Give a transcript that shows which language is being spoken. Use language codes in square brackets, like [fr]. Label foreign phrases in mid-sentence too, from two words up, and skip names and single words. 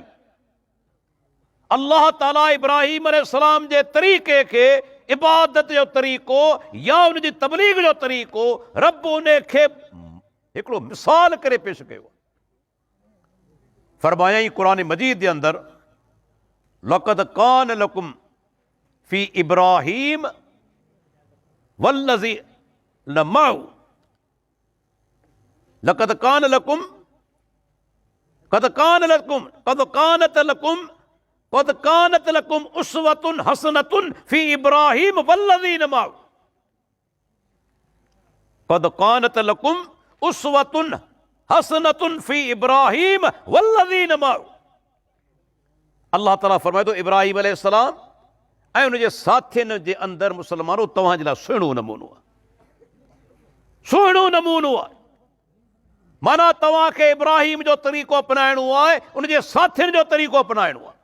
[sd] अल्लाह ताला इब्राहीम अलैहिस्सलाम जे तरीक़े खे, इबादत जो तरीक़ो या उन जी तबलीग जो तरीक़ो, रब उन खे हिकिड़ो मिसाल करे पेश कयो। फरमायाई क़ुर मजीद जे अंदरि, [ar] لقد كان لكم في إبراهيم والذين معه لقد كان لكم قد كانت لكم أسوة حسنة في إبراهيم والذين معه. قد كانت لكم أسوة حسنة في إبراهيم والذين معه. [sd] अल्लाह ताला फरमाए थो, इब्राहीम अलैहिस्सलाम ऐं उन जे साथियुनि जे अंदरि मुसलमानो तव्हांजे लाइ सुहिणो नमूनो आहे, सुहिणो नमूनो आहे। माना तव्हांखे इब्राहीम जो तरीक़ो अपनाइणो आहे, उन जे साथियुनि जो तरीक़ो अपनाइणो आहे।